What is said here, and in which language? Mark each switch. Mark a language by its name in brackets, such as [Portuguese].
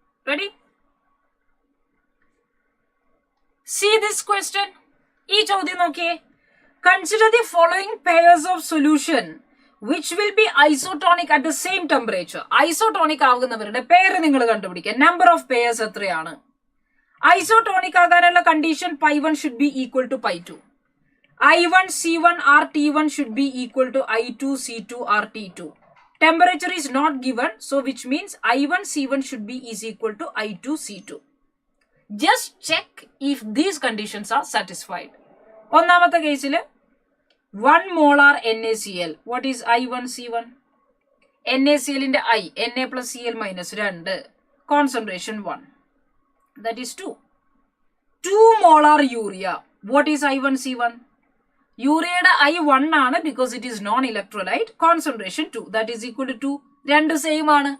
[English] Ready? See this question. [Malayalam] ഈ ചോദ്യം നോക്കിയേ. [English] Consider the following pairs of solution which will be isotonic at the same temperature. [Malayalam] Isotonic ആകുന്നവരുടെ പേര് നിങ്ങൾ കണ്ടുപിടിക്കുക. [English] Number of pairs [Malayalam] എത്രയാണ്? [English] Isotonic ആകാനുള്ള condition pi1 should be equal to pi2. I1 C1 RT1 should be equal to I2 C2 RT2. Temperature is not given, so which means I1 C1 should be is equal to I2 C2. Just check if these conditions are satisfied. [Malayalam] ഒന്നാമത്തെ കേസിൽ 1 molar NaCl. [English] What is I1 C1? NaCl ന്റെ I, Na plus Cl minus 2. Concentration 1. That is 2. 2 molar urea. What is I1 C1? Urea I 1 ആണ് because it is non-electrolyte. Concentration 2. That is equal to 2. [Malayalam] രണ്ട് same ആണ്.